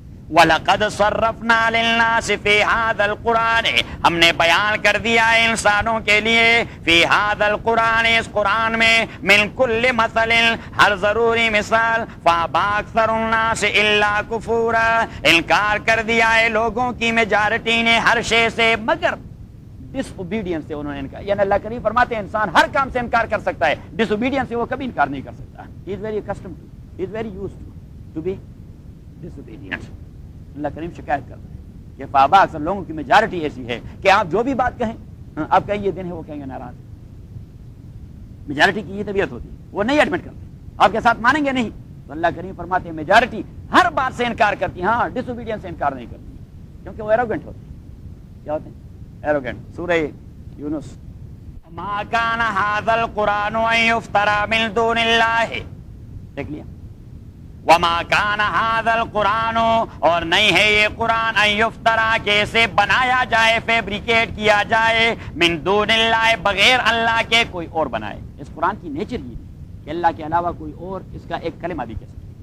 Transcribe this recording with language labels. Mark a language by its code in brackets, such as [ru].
[ar] وَلَقَدْ صَرَّفْنَا لِلنَّاسِ فِي هَذَا الْقُرْآنِ, [ur] ہم نے بیان کر دیا انسانوں کے لیے, فِي هَذَا الْقُرْآنِ, اس قرآن میں, [ar] مِنْ كُلِّ مَثَلٍ, [ur] ہر ضروری مثال, [ar] فَأَبَى أَكْثَرُ النَّاسِ إِلَّا كُفُورًا, [ur] انکار کر دیا ہے لوگوں کی میجارٹی نے ہر شے سے مگر ڈس اوبیڈینس سے انہوں نے انکار, یعنی اللہ کریم فرماتے ہیں انسان ہر کام سے انکار کر سکتا ہے, ڈس اوبیڈینس سے وہ کبھی انکار نہیں کر سکتا. [en] He is very accustomed to, he is very used to be disobedient. [ur] اللہ کریم شکایت کر رہے ہیں کہ فابا اکثر لوگوں کی میجارٹی ایسی ہے کہ آپ جو بھی بات کہیں, آپ کہیں یہ دن ہے, وہ کہیں گے ناراض, میجارٹی کی یہ طبیعت ہوتی ہے, وہ نہیں ایڈمٹ کرتے, آپ کے ساتھ مانیں گے نہیں. تو اللہ کریم فرماتے ہیں میجارٹی ہر بات سے انکار کرتی, ہاں ڈس اوبیڈینس سے انکار نہیں کرتی, کیونکہ وہ ایروگنٹ ہوتے ہیں. کیا ہوتے ہیں؟ ایروگنٹ. سورہ یونس. [ar] ما کان ھذا القرآن ان یفترى من دون اللہ, [ur] دیکھ لیا, [ar] وما كان هذا القرآن, [ur] اور نہیں ہے یہ قرآن, ان یفترا, کیسے بنایا جائے, فیبریکیٹ کیا جائے, [ar] من دون اللہ, [ur] بغیر اللہ کے کوئی اور بنائے. اس قرآن کی نیچر یہ ہے کہ اللہ کے علاوہ کوئی اور اس کا ایک کلمہ بھی کہہ سکے.